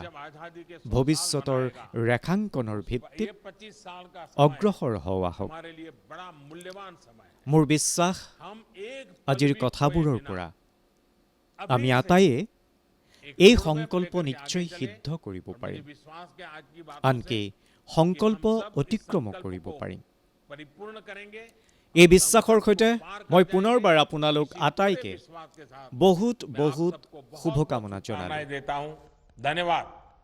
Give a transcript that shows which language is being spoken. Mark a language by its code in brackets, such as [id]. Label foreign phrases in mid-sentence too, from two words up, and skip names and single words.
[hi] जब आजादी के 100 [as] ভৱিষ্যতৰ [hi] साल मनाएगा, [as] ৰেখাংকনৰ ভিত্তিত [hi] ये 25 साल का समय [as] অগ্ৰসৰ হওঁ আহক। [hi] हमारे लिए बड़ा मूल्यवान समय है। [as] মোৰ বিশ্বাস [hi] हम एक [as] আজিৰ [hi] पल भी [as] কথাবোৰৰ [hi] खोए बिना [as] পৰা [hi] अभी [as] আমি [hi] से [as] আটাইয়ে [hi] एक [as] এই [en] road map [as] সংকল্প [hi] लेकर के [as] নিশ্চয় [hi] आगे चलें। [as] সিদ্ধ কৰিব [hi] और मुझे [as] পাৰিম। [hi] विश्वास के आज की बातों [as] আনকি [hi] से [as] সংকল্প [hi] कि हम सब इस [as] অতিক্ৰম [hi] संकल्प [as] কৰিব [hi] को [as] পাৰিম। [hi] परिपूर्ण करेंगे। [as] এই বিশ্বাসৰ সৈতে মই পুনৰবাৰ আপোনালোক আটাইকে [hi] विश्वास के साथ [as] বহুত [hi] मैं आप [as] বহুত [hi] सबको बहुत [as] শুভকামনা [hi] बहुत [as] জনালোঁ। [hi] शुभकामनाएं देता हूं। धन्यवाद।